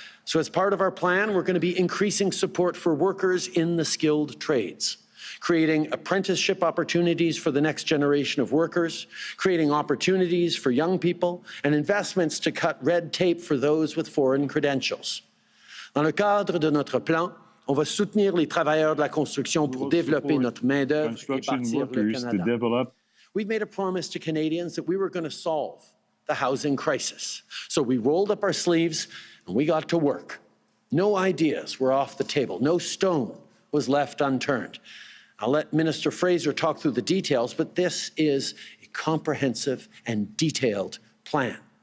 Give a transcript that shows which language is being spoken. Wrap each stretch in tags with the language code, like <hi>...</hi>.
<en>So as part of our plan, we're going to be increasing support for workers in the skilled trades, creating apprenticeship opportunities for the next generation of workers, creating opportunities for young people, and investments to cut red tape for those with foreign credentials.</en> <fr>Dans le cadre de notre plan, on va soutenir les travailleurs de la construction pour développer notre main-d'œuvre et bâtir le Canada.</fr> <en>We've made a promise to Canadians that we were going to solve the housing crisis. So we rolled up our sleeves and we got to work. No ideas were off the table. No stone was left unturned. I'll let Minister Fraser talk through the details, but this is a comprehensive and detailed plan.</en>